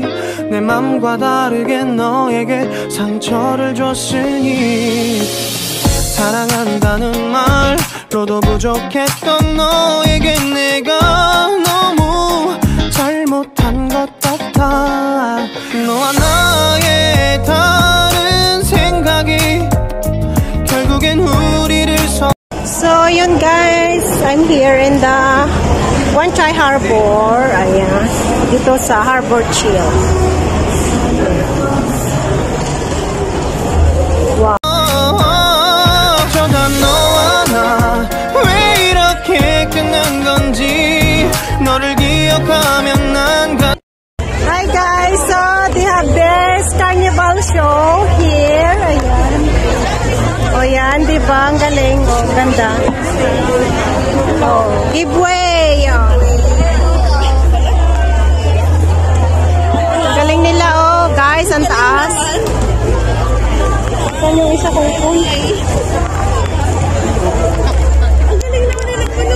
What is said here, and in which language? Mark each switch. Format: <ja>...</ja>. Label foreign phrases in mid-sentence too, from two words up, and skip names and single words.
<ko>내 맘과 다르게 너에게 상처를 줬으니 사랑한다는 말로도 부족했던 너에게 내가 너무 잘못한 것 같아. 너와 나의 다른 생각이 결국엔 우리를</ko> <tl>So, yun guys,</tl> <en>I'm here in the Wan Chai Harbor.</en> <tl>Ayan, dito sa Harbor Chill.</tl> <en>Wow.</en> <ko>어쩌다 너와 나 왜 이렇게 끝난 건지 너를 기억하면 난</ko> <en>Hi guys, so they have this carnival show here.</en> <tl>Ayan. O yan, diba? Ang galing. O, ganda. O, giveaway. O. Galing nila, o. Guys, ang taas. Saan yung isa kong phone? Ang galing naman na nagpuno.</tl>